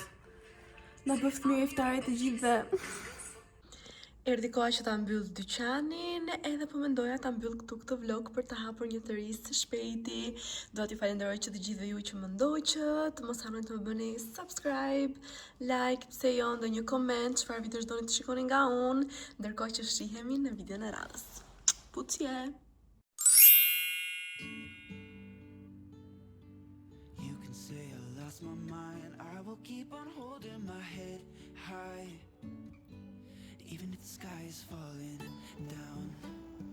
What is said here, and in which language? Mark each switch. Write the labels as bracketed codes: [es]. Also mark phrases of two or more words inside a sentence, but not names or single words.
[sq] Në bëft mirë iftarit të gjithëve. Erdi koha që ta mbyll dyqanin, edhe po mendoja ta mbyll këtu këtë vlog për të hapur një të ri së shpejti. Do t'ju falenderoj që të gjithëve ju që më ndoqët, mos harroni të më bëni subscribe, like, pse jo, ndonjë koment, çfarë videosh doni të shikoni nga unë, ndërkohë që shihemi në videon e radhës. Pucje! [en] My mind, I will keep on holding my head high, even if the sky is falling down.